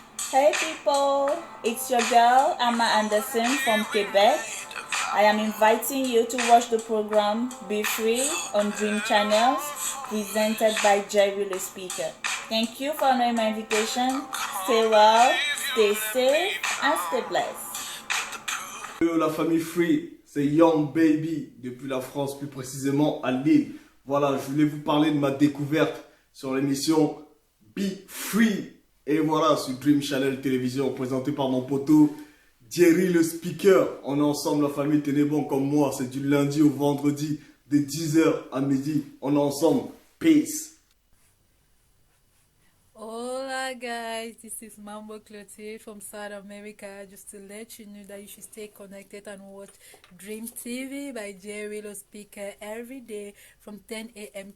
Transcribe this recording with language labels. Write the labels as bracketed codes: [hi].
[en] Hey people, it's your girl Amma Anderson from Quebec. I am inviting you to watch the program Be Free on Dream Channels, presented by Jerry the Speaker. Thank you for honoring my invitation. Stay well, stay safe, and stay blessed. [fr] Yo, la famille Free, c'est Young Baby, depuis la France, plus précisément à Lille. Voilà, je voulais vous parler de ma découverte sur l'émission Be Free. Et voilà, sur Dream Channel Télévision, présenté par mon poteau Jerry le Speaker. On est ensemble, la famille, tenez bon comme moi. C'est du lundi au vendredi, de 10h à midi. On est ensemble. Peace. [en] Hola guys, this is Mambo Clotilde from South America. Just to let you know that you should stay connected and watch Dream TV by Jerry the Speaker every day from 10 a.m.